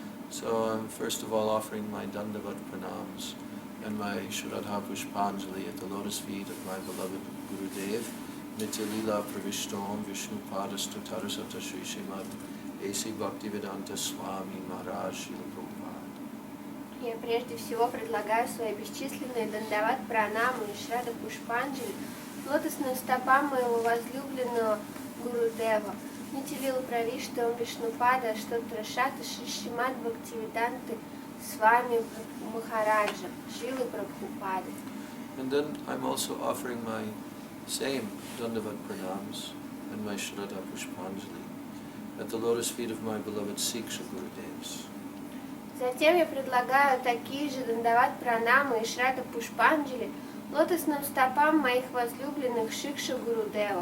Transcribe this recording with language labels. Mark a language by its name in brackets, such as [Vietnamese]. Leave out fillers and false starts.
[English] So I'm first of all offering my Dandavat Pranams and my Shraddha Pushpanjali at the lotus feet of my beloved Guru Dev, Nitya Lila Pravishtom Vishnu Padastu Tarasata Shri Srimad A.C. Bhaktivedanta Swami Maharaj Srila Prabhupada. [Russian] Я прежде всего предлагаю свои бесчисленные дандават пранамы и шрада пушпанджали лотосным стопам моего возлюбленного Гуру Дева, Нитилила Правиштам Вишнупада, Штотрашата Шри Шримад Бхактивиданты Свами Махараджа, Шрилы Прабхупады. [English] And then I'm also offering my same Dandavat Pranams and my Shraddha Pushpanjali at the lotus feet of my beloved Siksha Gurudevs. [Russian] Затем я предлагаю такие же дандават пранамы и шрада пушпанджали лотосным стопам моих возлюбленных Шикша Гурудева.